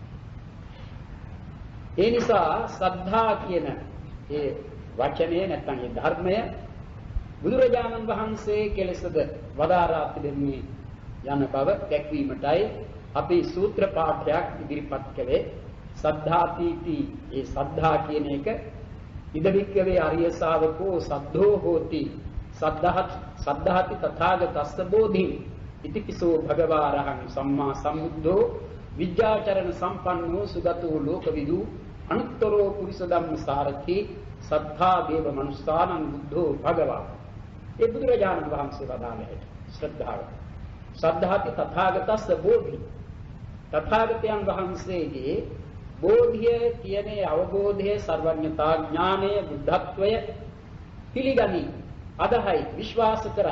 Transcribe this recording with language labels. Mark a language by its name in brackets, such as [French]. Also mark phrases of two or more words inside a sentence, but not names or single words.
[Sinhala] ඒ නිසා සද්ධා කියන ඒ වචනය නැත්නම් ඒ ධර්මය බුදුරජාණන් වහන්සේ කෙලෙසද වදාරා තිබෙන්නේ යන බව දැක්වීමටයි අපි සූත්‍ර පාඨයක් ඉදිරිපත් කළේ. [Pali] සද්ධාතිති [Sinhala] ඒ සද්ධා කියන එක [Pali] ඉදවික්කවේ ආර්ය ශාවකෝ සද්ධෝ හෝති සද්ධාති තථාගතස්ස බෝධි ඉතිපිසෝ භගවාරහං සම්මා සම්බුද්ධෝ විද්‍යාචරණ සම්පන්නෝ සුගතෝ ලෝකවිදු අනුත්තරෝ පුරිස ධම්ම සාරථි සද්ධා දේව මනුස්සානං බුද්ධෝ භගවා. [Sinhala] ඒ බුදුරජාණන් වහන්සේ වදාළේ ශ්‍රද්ධාව. [Pali] සද්ධාති තථාගතස්ස බෝධි. [Sinhala] තථාගතයන් වහන්සේගේ බෝධිය කියන්නේ අවබෝධය, සර්වඥතා ඥානය, බුද්ධත්වය පිළිගනි, අදහයි, විශ්වාස කරයි.